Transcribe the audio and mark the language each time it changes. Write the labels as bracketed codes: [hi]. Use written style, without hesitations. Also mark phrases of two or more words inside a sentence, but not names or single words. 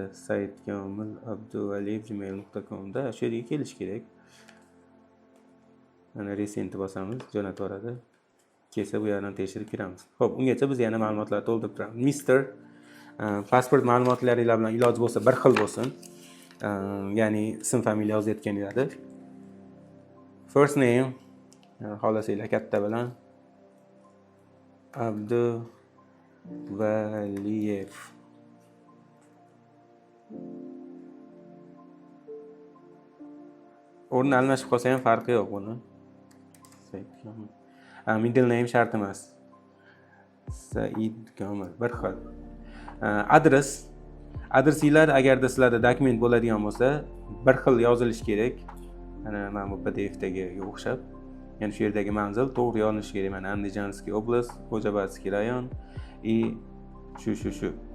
[uz] saidkomilabduvaliyev@gmail.com da shu yerga kelish kerak. Mana resentni bosamiz, jo'natib yuboradi. Kelsa bu yerdan tekshirib kiramiz. Xo'p, ungacha biz yana ma'lumotlarni to'ldirib turamiz. Mister pasport ma'lumotlaringiz bilan iloji bo'lsa bir xil bo'lsin. Ya'ni ism familiya yozayotganingizda [en] first name [uz] xohlasanglar katta bilan Abduvaliyev. O'rni almashib qolsa ham farqi yo'q buni. [en] Middle name [uz] shart emas. Said Komil bir xil. Adresinglar agarda sizlarda dokument bo'ladigan bo'lsa, bir xil yozilishi kerak. Mana bu PDFdagi o'xshab. Ya'ni shu yerdagi manzil to'g'ri yozilishi kerak. Mana Andijonskiy oblast, Xo'jaobodskiy rayon и shu.